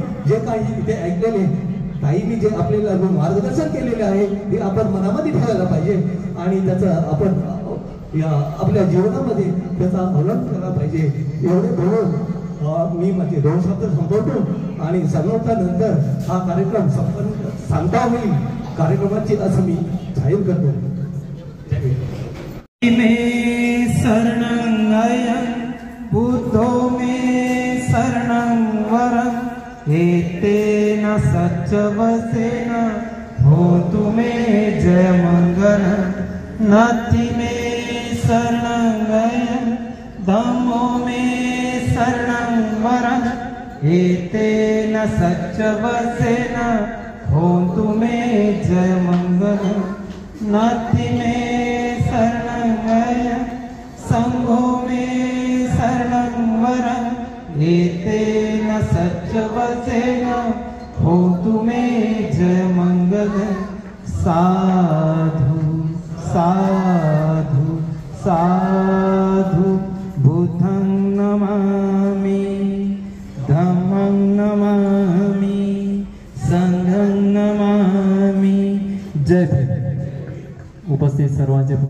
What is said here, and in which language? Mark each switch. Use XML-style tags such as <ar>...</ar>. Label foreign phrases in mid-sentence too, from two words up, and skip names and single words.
<mr>जे काही तिथे ऐकलेले ताईंनी जे आपल्याला मार्गदर्शन केलेले आहे ते आपण मनामध्ये ठेवायला पाहिजे आणि त्याचं आपण या आपल्या जीवनामध्ये त्याचा अवलंब केला पाहिजे. एवढे बोलून मी माझे 2 शब्द संपवतो आणि संपल्यानंतर हा कार्यक्रम सांगता होईल कार्यक्रमाची असं मी जाहीर करतो.</mr> <pi>में शरणं बुद्धो में शरणं वरं एतेन सच्चवसेन होतु मे जय मंगल. नाथि में शरणं धम्मो में शरणं वरं एतेन सच्चवसेन होतु मे जय मंगल. नाथि में शरणं संघो में शरणं वरं एतेन सच्चवसेन होतु मे जय मंगल. साधु साधु साधु बुद्धं नमामि, धम्मं नमामि, संघं नमामि.</pi> <mr>जय भीम. उपस्थित सर्वांचे</mr>